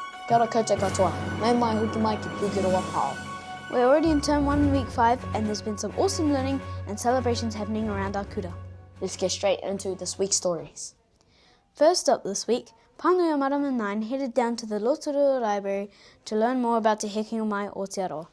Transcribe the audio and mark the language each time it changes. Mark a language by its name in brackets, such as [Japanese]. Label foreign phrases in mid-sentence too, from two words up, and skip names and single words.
[Māori] Kia ora koutou katoa. Mai mai hoki mai ki Pukeroa Pao. [English] We're already in term 1, week 5, and there's been some awesome learning and celebrations happening around our kura. Let's get straight into this week's stories. First up this week, Pāngai o Marama 9 headed down to the Rotorua Library to learn more about Te Heke o Mai o Te Aroa.